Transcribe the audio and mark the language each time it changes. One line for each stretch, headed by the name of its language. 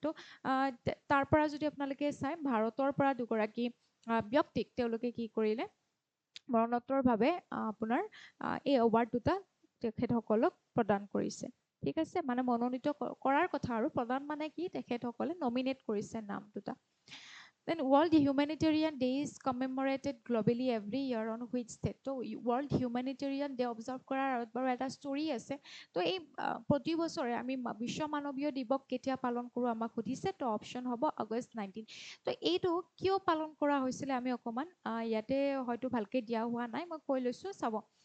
Assamese: তো তাৰ পৰা যদি আপোনালোকে চাই ভাৰতৰ পৰা দুগৰাকী ব্যক্তিক তেওঁলোকে কি কৰিলে, মৰণোত্তৰভাৱে আপোনাৰ এই এৱাৰ্ড দুটা তেখেতসকলক প্ৰদান কৰিছে। ঠিক আছে, মানে মনোনীত কৰাৰ কথা, আৰু প্ৰদান মানে কি, তেখেতসকলে নমিনেট কৰিছে নাম দুটা।
English: Then World Humanitarian Day is commemorated globally every year on which date?
Assamese: তো World Humanitarian Day observe কৰাৰ আগত বাৰু এটা ষ্টৰী আছে। তো এই প্ৰতি বছৰে আমি বিশ্ব মানৱীয় দিৱস কেতিয়া পালন কৰোঁ আমাক সুধিছে। তো অপশ্যন হ'ব আগষ্ট 19। তো এইটো কিয় পালন কৰা হৈছিলে আমি অকণমান ইয়াতে হয়তো ভালকৈ দিয়া হোৱা নাই, মই কৈ লৈছোঁ চাব।